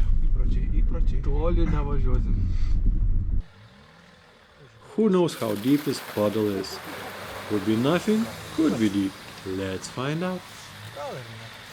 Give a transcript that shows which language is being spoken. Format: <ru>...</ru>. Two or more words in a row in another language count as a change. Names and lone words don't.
<lt>Įpročiai. Toli nevažiuosim.</lt> <en>Who knows how deep this puddle is? Could be nothing, could be deep. Let's find out.</en> <lt>Gal ir ne.</lt>